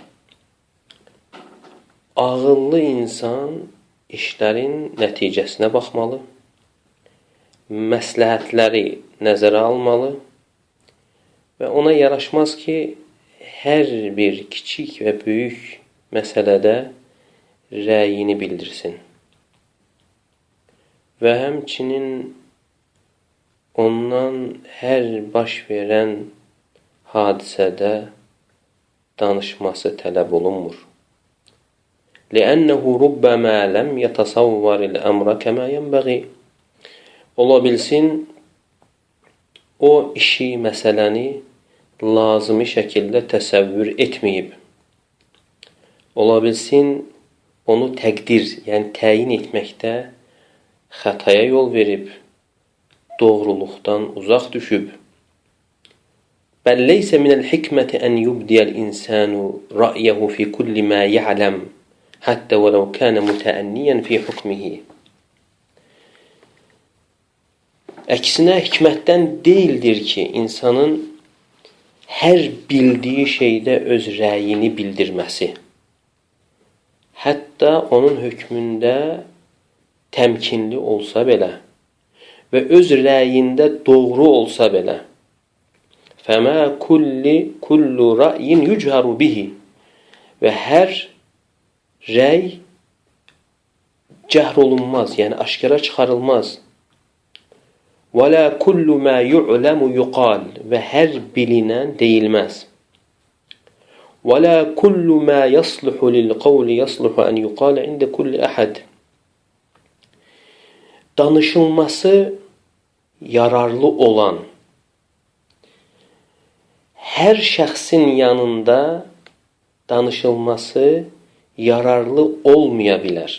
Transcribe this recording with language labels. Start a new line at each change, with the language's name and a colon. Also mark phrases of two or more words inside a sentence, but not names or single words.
Azerbaijani: Ağıllı insan işlərin nəticəsinə baxmalı, məsləhətləri nəzərə almalı və ona yaraşmaz ki, hər bir kiçik və böyük məsələdə rəyini bildirsin. Və həmçinin ondan hər baş verən hadisədə danışması tələb olunmur.
Arabic: لِأَنَّهُ رُبَّمَا لَمْ يَتَصَوَّرِ الْأَمْرَ كَمَا يَنْبَغِي.
Azerbaijani: Ola bilsin, o işi, məsələni lazımi şəkildə təsəvvür etməyib. Ola bilsin, onu təqdir, yəni təyin etməkdə xətaya yol verib, doğruluqdan uzaq düşüb.
Arabic: بل ليس من الحكمة أن يبدي الإنسان رأيه في كل ما يعلم، حتى ولو كان متأنيا في حكمه.
Azerbaijani: Əksinə, hikmətdən deyildir ki, insanın hər bildiyi şeydə öz rəyini bildirməsi. Hətta onun hökmündə təmkinli olsa belə və öz rəyində doğru olsa belə.
Arabic: فما كل رأي يجهر به.
Azerbaijani: Və hər rəy cəhr olunmaz, yəni aşkara çıxarılmaz.
Arabic: ولا كل ما يعلم يقال.
Azerbaijani: Və hər bilinən deyilməz.
Arabic: ولا كل ما يصلح للقول يصلح أن يقال عند كل أحد.
Azerbaijani: Danışılması yararlı olan hər şəxsin yanında danışılması yararlı olmaya bilər.